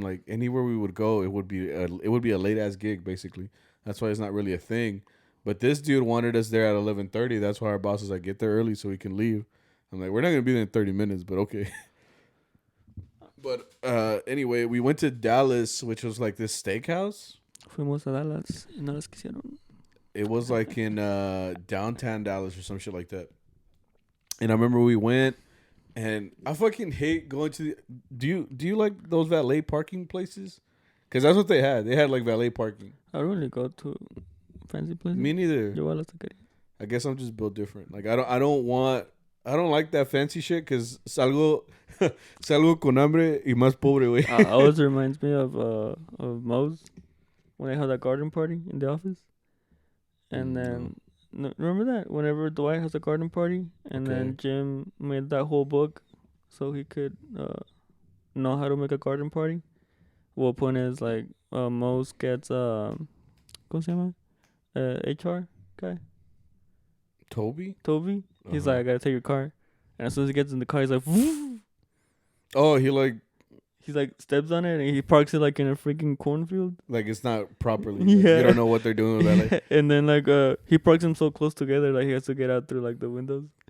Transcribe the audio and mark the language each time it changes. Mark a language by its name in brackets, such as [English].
[English] Like anywhere we would go, it would be a late ass gig basically. That's why it's not really a thing. But this dude wanted us there at 11:30. That's why our boss was like, get there early so we can leave. I'm like, we're not gonna be there in 30 minutes, but okay. But anyway, we went to Dallas, which was like this steakhouse. [Spanish] Fuimos a Dallas y no las quisieron. [English] It was like in downtown Dallas or some shit like that. And I remember we went, and I fucking hate going to do you like those valet parking places? Because that's what they had. They had like valet parking. I don't really go to fancy places. Me neither. [Spanish] Yo a la taquería. [English] I guess I'm just built different. Like I don't like that fancy shit because [Spanish] salgo con hambre y más pobre, güey. [English] Always reminds me of Moe's when they had that garden party in the office. And then, remember that? Whenever Dwight has a garden party, and then Jim made that whole book so he could know how to make a garden party. Well, point is, like, Moe's gets, [Spanish] ¿cómo se llama? [English] HR guy. Toby? He's like, I gotta take your car. And as soon as he gets in the car, he's like, woof. Oh, he like steps on it and he parks it like in a freaking cornfield. Like it's not properly. Like, you don't know what they're doing with that. Like. And then like he parks them so close together like he has to get out through like the windows.